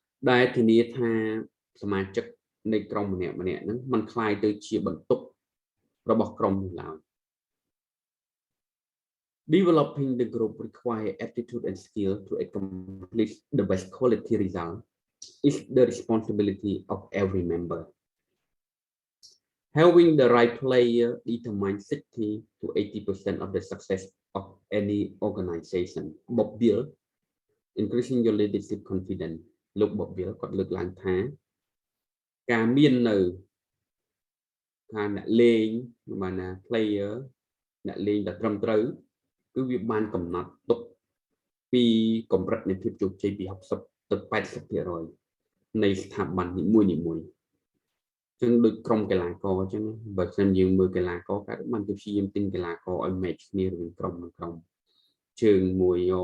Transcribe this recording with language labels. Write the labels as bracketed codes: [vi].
[km] ដែលធានាថាសមាជិកនៃក្រុមម្នាក់ហ្នឹងมันคล้ายទៅជាបន្ទុករបស់ក្រុមនោះឡើយ [en] Developing the group require aptitude and skill to accomplish the best quality result is the responsibility of every member. Having the right player determines 60 to 80% of the success of any organization. Bob Bill, increasing your leadership confidence. [km] លោក Bob Bill គាត់លើកឡើងថាការមាននៅថាអ្នកលេងបានណា player អ្នកលេងដែលត្រឹមត្រូវគឺវាបានកំណត់ទុកពីកម្រិតនៃភាពជោគជ័យពី60ទៅ 80% នៃស្ថាប័ននីមួយៗចឹងដូចក្រុមកីឡាករអញ្ចឹងបើមិនយើងមើលកីឡាករកើតបានទៅព្យាយាមទិញកីឡាករឲ្យ match គ្នារវាងក្រុមនិងក្រុមជើងមួយ